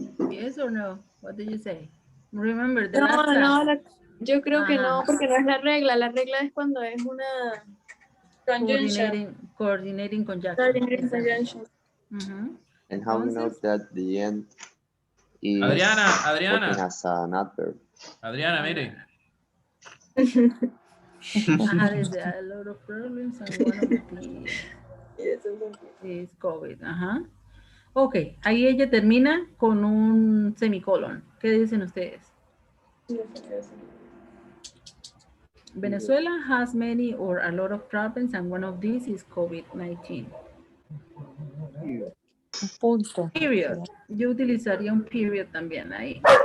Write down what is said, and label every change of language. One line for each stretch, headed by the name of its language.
English: Yes or no? What did you say? Remember the last class.
Spanish: Yo creo que no, porque no es la regla. La regla es cuando es una conjunction.
English: Coordinating conjunction. Coordinating conjunction. And how we know that the end is Adriana. working as an adverb?
Spanish: Adriana, mire.
English: There's a lot of problems and one of the is COVID.
Spanish: Ok, ahí ella termina con un semicolon. ¿Qué dicen ustedes?
English: Venezuela has many or a lot of problems and one of these is COVID-19.
Spanish: Punto.
English: Period.
Spanish: Yo utilizaría un period también ahí.